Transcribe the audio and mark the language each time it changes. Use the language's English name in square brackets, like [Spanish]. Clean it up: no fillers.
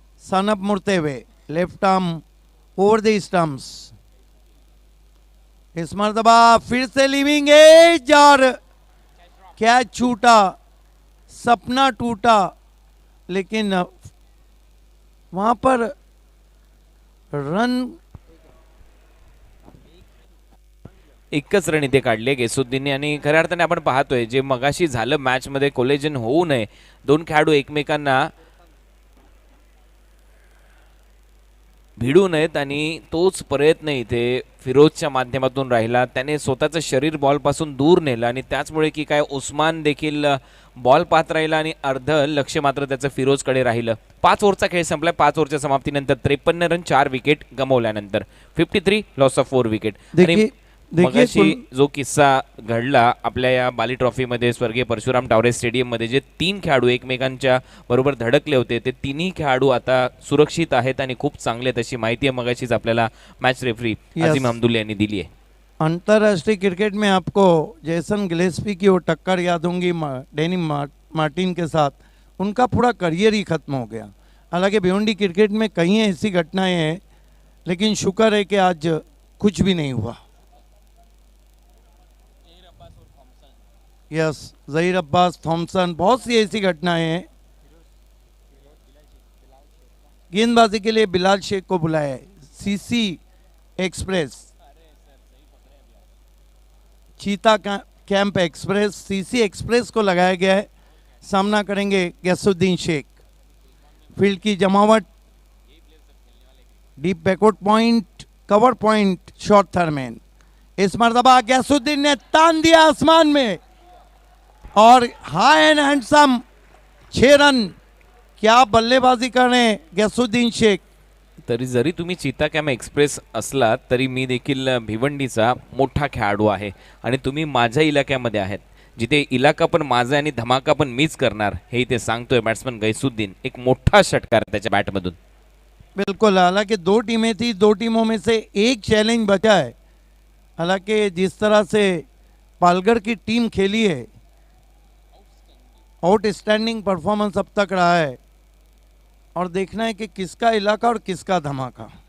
[Hindi] सनअप मुड़ते हुए left arm over the stumps, इस मर्तबा फिर से लिविंग एज और कैच छूटा, सपना टूटा, लेकिन वहां पर रन [Marathi] एकच रन इथे काढले गेसुद्दीनने आणि खऱ्या अर्थाने आपण पाहतोय जे मगाशी झालं मॅचमध्ये कोलेजन होऊ नये, दोन खेळाडू एकमेकांना भिडू नयेत आणि तोच प्रयत्न इथे फिरोजच्या माध्यमातून राहिला। त्याने स्वतःचं शरीर बॉलपासून दूर नेलं आणि त्याचमुळे की काय उस्मान देखील बॉल पाहत राहिला आणि अर्ध लक्ष मात्र त्याचं फिरोजकडे राहिलं। 5 ओव्हरचा खेळ संपला। 5 ओव्हरच्या समाप्तीनंतर 53 रन 4 विकेट गमावल्यानंतर 53 [English] Loss of 4 wicket. [Hindi] देखिए [Marathi] मगाशी जो किस्सा घडला आपल्या या बाली ट्रॉफीमध्ये स्वर्गीय परशुराम टावरे स्टेडियममध्ये जे 3 खेळाडू एकमेकांच्या बरोबर धडकले होते, ते तिन्ही खेळाडू आता सुरक्षित आहेत आणि खूप चांगले आहेत अशी माहिती आहे मगाशीच आपल्याला मॅच रेफरी अजीम हमदुल्ला यांनी दिली आहे। [Hindi] अंतर्राष्ट्रीय क्रिकेट में आपको जेसन गिलेस्पी की वो टक्कर याद होंगी डैनी मार्टिन के साथ, उनका पूरा करियर ही खत्म हो गया। हालांकि भिवंडी क्रिकेट में कई ऐसी घटनाएं हैं, लेकिन शुक्र है कि आज कुछ भी नहीं हुआ। यस, जहीर अब्बास, थॉमसन, बहुत सी ऐसी घटनाएं हैं। गेंदबाजी के लिए बिलाल शेख को बुलाया है। सीसी एक्सप्रेस, चीता कैंप एक्सप्रेस, सीसी एक्सप्रेस को लगाया गया है। सामना करेंगे गैसुद्दीन शेख। फील्ड की जमावट, deep backward point, cover point, short थर्मैन। इस मर्तबा गैसुद्दीन ने तान दिया आसमान में और [English] high and handsome [Hindi] 6 रन। क्या बल्लेबाजी कर रहे हैं गैसुद्दीन शेख। [Marathi] तरी जरी तुम्ही चीता कॅम एक्सप्रेस असलात तरी मी देखील भिवंडीचा मोठा खेळाडू आहे आणि तुम्ही माझ्या इलाक्यामध्ये आहेत, जिथे इलाका पण माझा आणि धमाका पण मीच करणार हे इथे सांगतोय बॅट्समन गैसुद्दीन। एक मोठा षटकार त्याच्या बॅटमधून। [Hindi] बिल्कुल, हालांकि 2 टीमें थी, 2 टीमों में से एक चैलेंज बचा है। हालांकि जिस तरह से पालगढ़ की टीम खेली है, आउटस्टैंडिंग परफॉर्मेंस अब तक रहा है और देखना है कि किसका इलाका और किसका धमाका।